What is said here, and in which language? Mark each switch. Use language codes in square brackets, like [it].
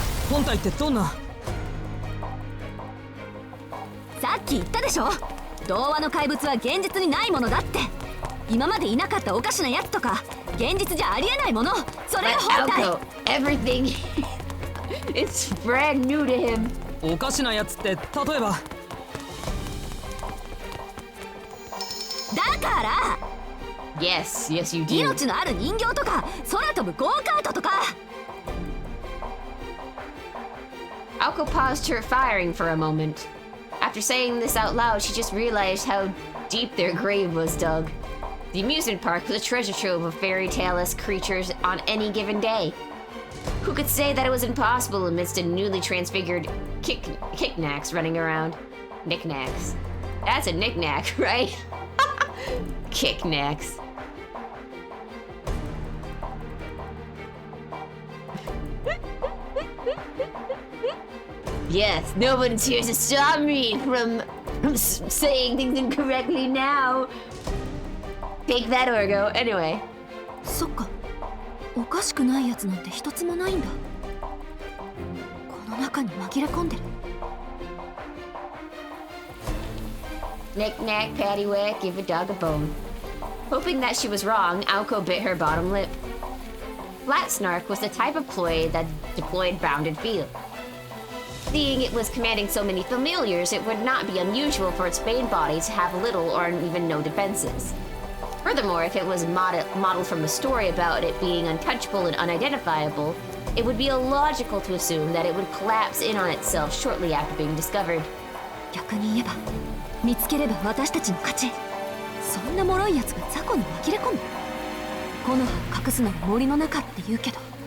[ja] 本体ってどんな？さっき言ったでしょ。童話の怪物は現実にないものだって。今までいなかったおかしなやつとか現実じゃありえないもの。それが本体。 [en] Everything it's brand new to him. [ja] おかしなやつって例えば。だから [en] Yes, you do. [ja] 命のある人形とか空飛ぶゴーカートとか。 [en] Alko paused her firing for a moment. After saying this out loud, she just realized how deep their grave was dug. The amusement park was a treasure trove of fairy tale-esque creatures on any given day. Who could say that it was impossible amidst a newly transfigured knickknacks running around? Knickknacks. That's a knickknack, right? Knickknacks. Yes, no one's here to stop me from saying things incorrectly now. Take that, Orgo. Anyway. [ja] そっか。おかしくないやつなんて一つもないんだ。この中に紛れ込んでる。 [en] Knick-knack, paddywhack, give a dog a bone. Hoping that she was wrong, Alko bit her bottom lip. Flat Snark was the type of ploy that deployed bounded field. Seeing it was commanding so many familiars, it would not be unusual for its main body to have little or even no defenses. Furthermore, if it was modeled from a story about it being untouchable and unidentifiable, it would be illogical to assume that it would collapse in on itself shortly after being discovered. [ja] 逆に言えば見つければ私たちの勝ち。そんな脆いやつが雑魚に紛れ込む。木の葉を隠すのが森の中って言うけど。